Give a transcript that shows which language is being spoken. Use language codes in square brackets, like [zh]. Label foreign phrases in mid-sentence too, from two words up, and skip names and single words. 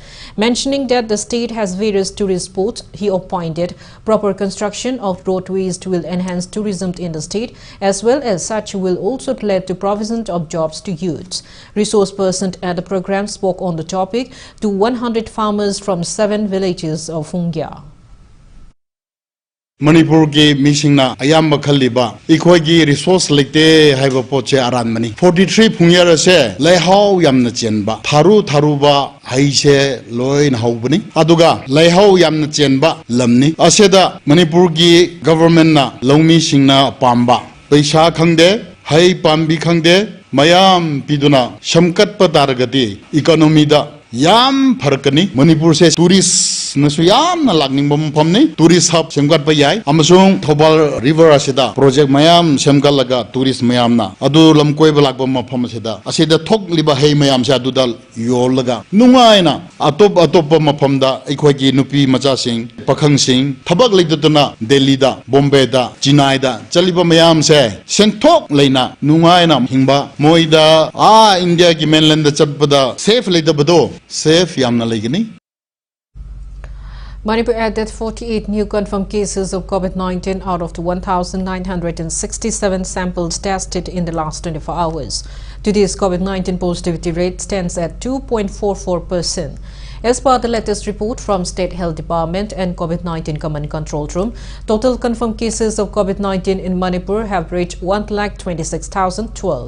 [en] Mentioning that the state has various tourist spots, he opined proper construction of roadways will enhance tourism in the state, as well as such will also lead to provision of jobs to youths. Resource person at the program spoke on the topic to 100 farmers from 7 villages of Fungyar. [mni] Manipur ki misingna ayam bakhaliba ikoi gi resource lekte haiba poche aran mani 43 Fungyar se leihau yamna chenba tharu ba haise loin haubani aduga leihau yamna chenba lamni aseda Manipur gi government na longmi singna pamba paisa khangde hai pambi khangde mayam piduna shamkat pataragati economy da yam pharkani Manipur se tourist nasu yam na lagning bom pamni [en] tourist hub [mni] semgat pa yai amasung Thobal river asida project mayam semgal laga tourist mayam na adu lamkoi balak bom pham asida asida thok liba hei mayam sa dudal yol laga nungai na atop mafam da ekhoi gi nupi macha sing pakhang sing thabak leidutuna Delhi da Bombay da Chennai da chaliba mayam se senthok leina nungai na hingba moida India ki mainland da chatpada safe leidabado safe yamna legini. [en] Manipur added 48 new confirmed cases of COVID-19 out of the 1,967 samples tested in the last 24 hours. Today's COVID-19 positivity rate stands at 2.44%. As per the latest report from State Health Department and COVID-19 Command Control Room, total confirmed cases of COVID-19 in Manipur have reached 1,26,012.